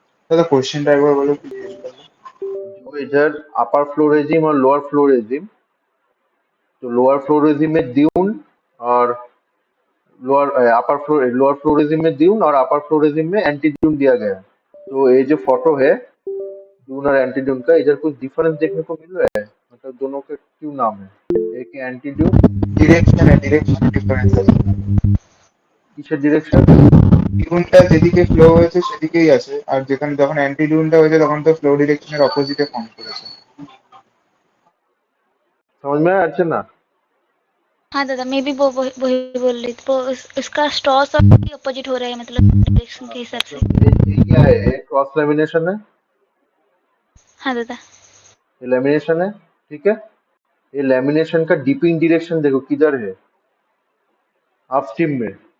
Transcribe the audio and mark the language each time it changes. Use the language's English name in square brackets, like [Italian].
[Bangla] दादा क्वेश्चनটা একবার বলো প্লিজ। [Hindi] जो इधर अपर फ्लो रेजिम और लोअर फ्लो रेजिम, तो लोअर फ्लो रेजिम में ड्यून और लोअर फ्लो रेजिम में ड्यून और अपर फ्लो रेजिम में एंटी ड्यून दिया गया है। तो ये जो फोटो है ड्यून और एंटी ड्यून का, इधर कुछ डिफरेंस देखने को मिल रहा है? मतलब दोनों के क्यों नाम है, एक है एंटी ड्यून, [Bangla] ডিরেকশন ডিফারেন্স আছে। [Hindi] किसের डिरेक्शन? [Bangla] টিউনটা যেদিকে ফ্লো হয়েছে সেদিকেই আছে, আর যেখানে যখন অ্যান্টি টিউনটা হয়েছে তখন তো ফ্লো ডিরেকশনের অপোজিটে ফর্ম করেছে। [Hindi] समझ में आया अर्चना? हाँ दादा, मैं भी वो वही वही बोल रही थी, वो उसका स्ट्रॉस और अपोजिट हो रहा है, मतलब डायरेक्शन हाँ, के हिसाब से। मतलब ये क्या है, ये क्रॉस लेमिनेशन है, हाँ दादा। ये लेमिनेशन है। ठीक है, ये लेमिनेशन का डिपिंग डायरेक्शन देखो किधर है, अपस्ट्रीम में।